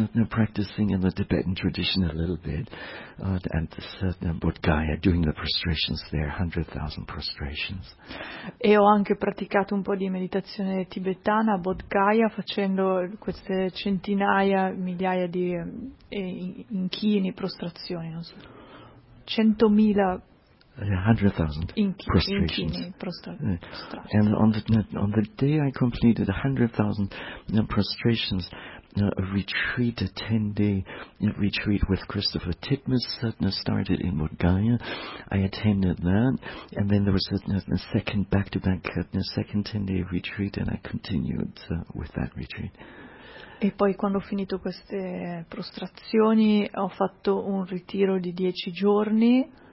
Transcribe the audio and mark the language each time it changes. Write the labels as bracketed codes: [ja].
[en] Practicing in the Tibetan tradition a little bit, Bodh Gaya, doing the prostrations there, 100,000 prostrations. [it] E ho anche praticato un po' di meditazione tibetana a Bodh Gaya, facendo queste centinaia, migliaia di inchini, prostrazioni, non so. [en] 100,000. 100,000 prostrations. And on the day I completed 100,000 prostrations, a 10-day retreat with Christopher Titmus started in Bodh Gaya. I attended that, and then there was a second 10-day retreat, and I continued with that retreat. [it] E poi quando ho finito queste prostrazioni, ho fatto un ritiro di 10 giorni.